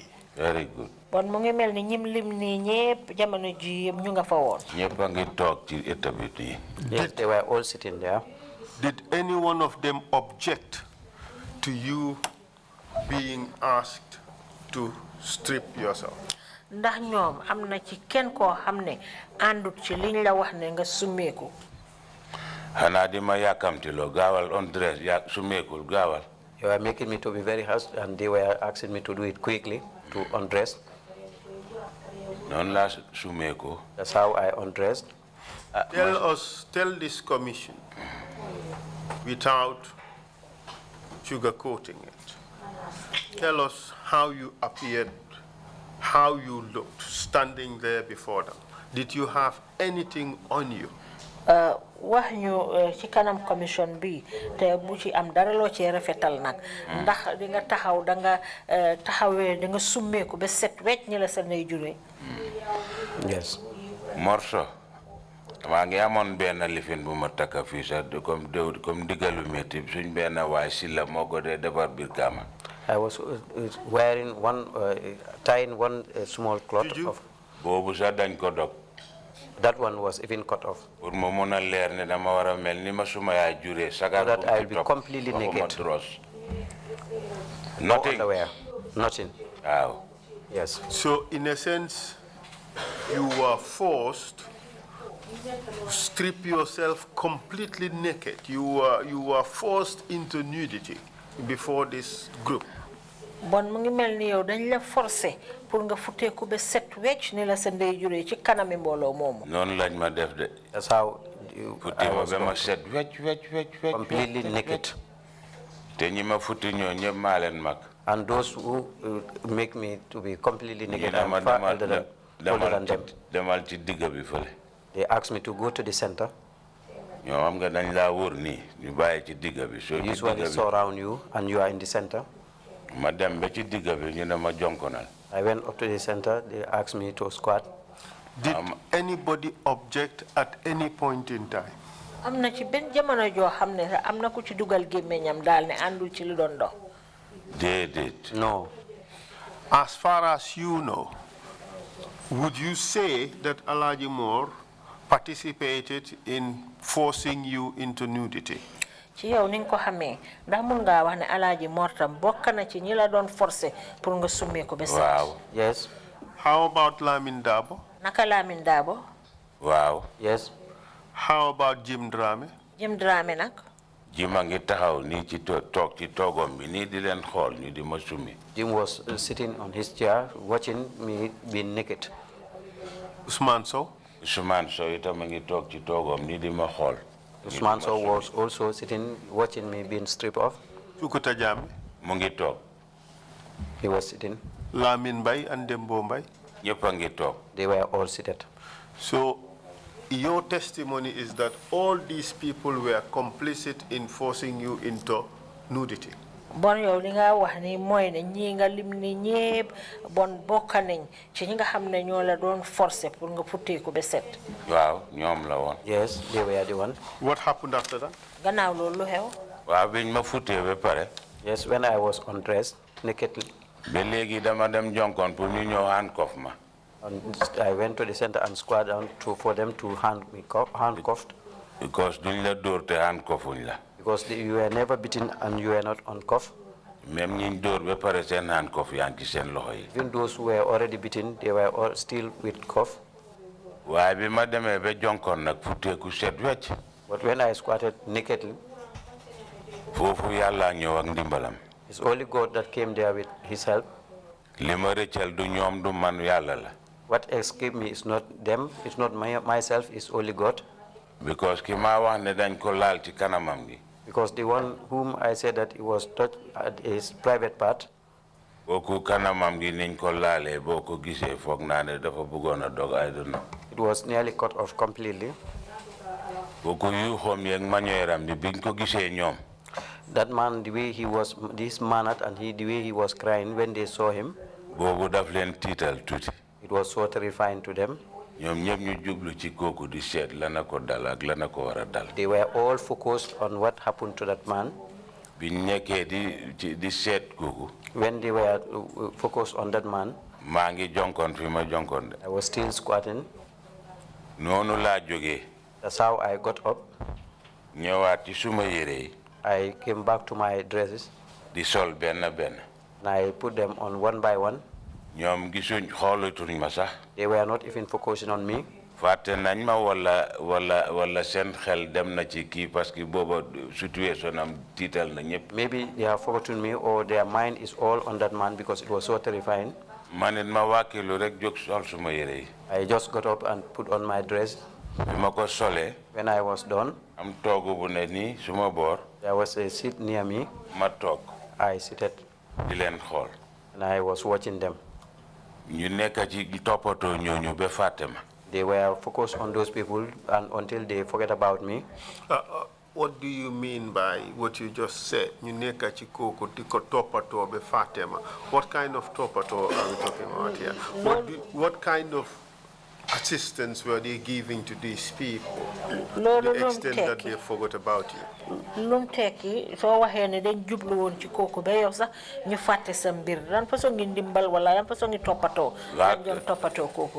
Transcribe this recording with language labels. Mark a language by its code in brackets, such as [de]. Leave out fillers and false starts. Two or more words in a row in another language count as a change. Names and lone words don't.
[en] Very good. [wo] bon mu ngi mel ni ñim lim nii ñépp jamono ji yëpp ñu nga fa woon. ñépp a ngi toog ci état bi nii. [en] Yes, they were all sitting there. Did any one of them object to you being asked to strip yourself? [wo] ndax ñoom am na ci kenn koo xam ne àndut ci liñ la wax ne nga summeeku. xanaa di ma yàkkamtiloo gaawal undress summeekul gaawal. [en] They were making me to be very fast, and they were asking me to do it quickly, to undress. [wo] noonu laa summeeku. [en] That's how I undressed. Tell this commission, without sugarcoating it, tell us how you appeared, how you looked, standing there before them. Did you have anything on you? [wo] wax ñu ci kanam commission bi te bu ci am dara loo ci rafetal nag ndax di nga taxaw da nga taxawee da nga summeeku ba set wecc ñi la sa nay juree. [en] Yes. [wo] morso maa ngi amoon benn lifin bu ma takka fii sax comme diggalu métti suñ benn waay si la moo ko dee defar biir kaama. [en] I was wearing tying one small cloth Did you? of. [wo] boobu sax dañ ko dog [en] That one was even cut off. [wo] pour ma mën a leer ne dama war a mel ni ma suma yaay juree sagar [en] So that [wo] bu [en] I'll [wo] ci [en] be [wo] topp, [en] completely [wo] waxuma [en] naked. dross. No Nothing. underwear. Nothing. [wo] waaw [en] Yes. So in a sense, you were forced to strip yourself completely naked. You were forced into nudity before this group. [wo] bon mu ngi mel ni yow dañ la [fr] forcer pour [wo] nga futteeku ba set wecc ni la sa ndey juree ci kanami mbooloo moomu. noonu lañ ma def de [en] That's how [wo] futti [en] I [wo] ma [en] was [wo] ba ma set wecc [en] completely naked. [wo] te ñi ma futti ñoo ñëpp maa leen mag [en] And those who make me to be completely naked, [wo] ñu ne [en] I'm [wo] ma [en] far older than them. [wo] demal ci digga bi fële [en] They asked me to go to the center. [wo] ñoo xam nga dañ laa wóor nii ñu bàyyi ci digga bi soo ci [en] Usually [wo] digga bi [en] surround you, and you are in the center. [wo] ma dem ba ci digga bi ñu ne ma jonkonal [en] I went up to the center. They asked me to squat. Did anybody object at any point in time? [wo] am na ci benn jamono joo xam ne am na ku ci dugal gémmiñam daal ne àndul ci lu doon dox. déedéet [en] No. As far as you know, would you say that Alhaji Moore participated in forcing you into nudity? [wo] ci yow ni nga ko xamee ndax mun ngaa wax ne Alaaji Mor tam bokk na ci ñi la doon [fr] forcer pour [wo] nga summee ko ba set. waaw [en] Yes. How about Lamin Dabo? [wo] naka Lamin Daabo. waaw [en] Yes. How about Jim Drame? [wo] Jim Dramé nag. ji ma ngi taxaw nii ci toog ci toogom bi nii di leen xool ñu di ma summi [en] Jim was sitting on his chair, watching me being naked. Usman Sow? [wo] Ousmane Sow itam a ngi toog ci toogom nii di ma xool [en] Usman Sow was also sitting, watching me being stripped off. Sukuta Jame? [wo] mu ngi toog [en] He was sitting. Lamin Bay and Dembo Bay? [wo] ñëpp a ngi toog [en] They were all seated. So your testimony is that all these people were complicit in forcing you into nudity. [wo] bon yow li nga wax ni mooy ne ñii nga lim ni ñépp bon bokka nañ ci ñi nga xam ne ñoo la doon [fr] forcer pour [wo] nga futteeku ba set. waaw ñoom la woon [en] Yes, they were the one. What happened after that? [wo] gannaaw loolu lu xew. waaw biñ ma futtee ba pare [en] Yes, when I was undressed, nakedly, [wo] ba léegi dama dem jonkoon pour ñu ñëw handcuff ma [en] and I went to the center and squat down for them to handcuffed, [wo] because duñ la dóor te handcuffuñ la [en] because you were never beaten and you were not uncuffed. [wo] même ñiñ dóor ba pare seen handcuff yaa ngi ci seen loxo yi [en] Even those who were already beaten, they were all still with cuff. [wo] waaye bi ma demee ba jonkoon nag futteeku set wecc [en] But when I squatted nakedly, [wo] foofu yàlla ñëw ak ndimbalam [en] it's only God that came there with his help. [wo] li ma rëccal du ñoom du man yàlla la [en] What escaped me is not them, it's not myself, it's only God. [wo] because ki ma wax ne dañ ko laal ci kanamam gi [en] Because the one whom I said that he was touched at his private part, [wo] kooku kanamam gi niñ ko laalee boo ko gisee foog naa ne dafa bëggoon a dog [en] I don't know it was nearly cut off completely. [wo] kooku yu xoom yeeg mañoeram bi biñ ko gisee ñoom [en] That man, the way he was dismannered and the way he was crying when they saw him, [wo] boobu daf leen tiital tuuti [en] it was so terrifying to them. [wo] ñoom ñëpp ñu jublu ci kooku di seet lana ko dal ak lana ko war a dal [en] They were all focused on what happened to that man. [wo] biñ nekkee di seet kooku [en] When they were focused on that man, [wo] maa ngi jonkoon fi ma jonkoon de [en] I was still squatting. [wo] noonu laa jógee [en] That's how I got up. [wo] ñëwaat ci suma yére yi [en] I came back to my dresses [wo] di sol benn benn [en] and I put them on one by one. [wo] ñoom gisuñ xoolatuñ ma sax [en] They were not even focusing on me. [wo] fàtte nañ ma wala seen xel dem na ci kii [fr] parce que [wo] booba situation am tiital na ñëpp [en] Maybe they have forgotten me or their mind is all on that man because it was so terrifying. [wo] ma nit ma wàkkilu rek jóg sol suma yére yi [en] I just got up and put on my dress. [wo] bi ma ko solee [en] When I was done, [wo] am toogu bu ne nii suma boor [en] there was a seat near me. [wo] ma toog [en] I seated [wo] di leen xool [en] and I was watching them. [wo] ñu nekk ci toppatoo ñooñu ba fàtte ma They were focused on those people and until they forget about me. [en] What do you mean by what you just said? [wo] You nekka ci kooku di ko toppatoo ba fàtte ma. [en] What kind of toppatoo are we talking about here? What kind of assistance were they giving to these people? [wo] Lolu [en] The extent that they forgot about you. [wo] Lum teki so waxe ne dañ jublu won ci koku be yow sax ñu faté sa mbir lan façon ngi ndimbal wala lan façon ngi topato lan jom topato koku